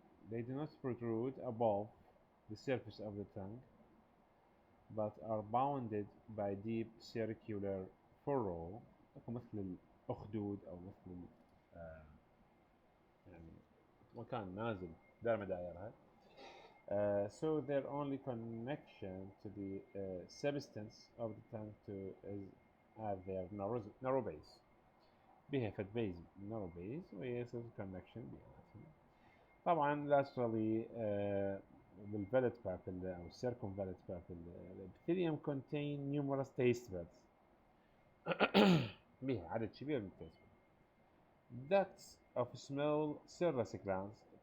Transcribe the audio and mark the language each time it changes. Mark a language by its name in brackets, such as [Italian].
[English] they do not protrude above the surface of the tongue but are bounded by deep circular furrow [Arabic] مثل الأخدود أو مثل يعني مكان نازل دائما دايرها. [English] So their only connection to the substance of the tongue is at their narrow base. [Arabic] بها فد بيز [English] narrow base [Arabic] ويصير connection بيناتهم. طبعا [English] laterally بالفاليد papilla أو circumvallate papilla the epithelium contain numerous taste buds. [Arabic] بها عدد كبير من [English] taste buds. ducts of small serous glands.